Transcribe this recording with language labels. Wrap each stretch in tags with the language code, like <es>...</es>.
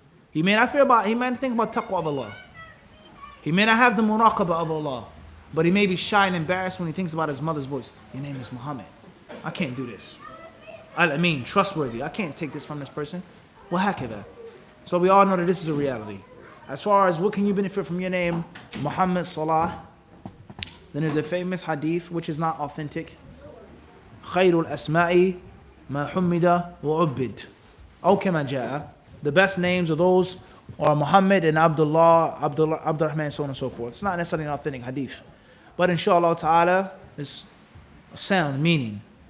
<en>He may not think about taqwa of Allah. He may not have the muraqabah of Allah, but he may be shy and embarrassed when he thinks about his mother's voice. Your name is Muhammad. I can't do this. Al-Amin, trustworthy. I can't take this from this person. Well, hakada. So we all know that this is a reality. As far as what can you benefit from your name, Muhammad Salah, then there's a famous hadith which is not authentic.</en> <ar>خير الأسماء ما حمد وعبد أو كما جاء.</ar> <en>The best names of those are Muhammad and Abdullah, Abdurrahman, so on and so forth. It's not necessarily an authentic hadith, but inshallah ta'ala, it's a sound meaning.</en>